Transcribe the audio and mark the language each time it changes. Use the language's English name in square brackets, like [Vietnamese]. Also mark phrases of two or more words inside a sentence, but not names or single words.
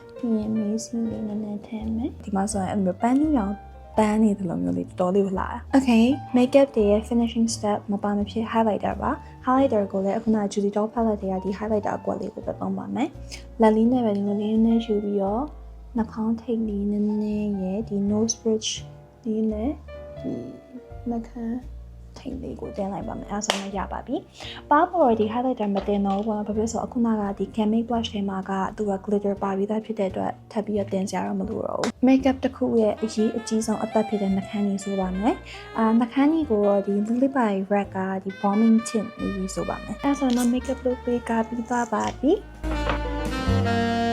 [Burmese] ပြီးရင်မေးစီလေးနည်းနည်းထည့်မယ်ဒီမှာဆိုရင်အဲ့လိုပန်းရောင်ပန်းနေတယ်လို့မျိုးလေးတော်တော်လေးကိုလာ Okay makeup တွေရဲ့ [English] finishing step [Burmese] မပါမဖြစ် highlighter ပါ highlighter ကိုလည်းအခုန Judy Doll palette တွေကဒီ highlighter အကွက်လေးကိုပဲသုံးပါမယ်လက်လေးနဲ့ပဲဒီလိုလေးနည်းယူပြီးတော့နှာခေါင်းထိပ်လေးနည်းနည်းရဲ့ ဒီ [English] nose bridge [Burmese] လေးနဲ့ဒီနှာခမ်းထိပ်လေးကိုတင်လိုက်ပါမယ်အဲ့ဆိုရင်ရပါပြီ။ပါပေါ်ဒီ highlighter မတင်တော့ဘူးဘာဖြစ်လို့ဆိုအခုနကဒီ can make blush ထဲမှာကသူက glitter ပါပြီးသားဖြစ်တဲ့အတွက်ထပ်ပြီးတော့တင်စရာတော့မလိုတော့ဘူး။ makeup တစ်ခုရဲ့အရေးအကြီးဆုံးအသက်ဖြစ်တဲ့နှာခမ်းကြီးဆိုပါမယ်။နှာခမ်းကြီးကိုဒီ Lily by Red ကဒီ [English] bombing tint [Burmese] လေးဆိုပါမယ်။အဲ့ဆိုတော့ [English] makeup look [Burmese] လေးကပြီးသွားပါပြီ။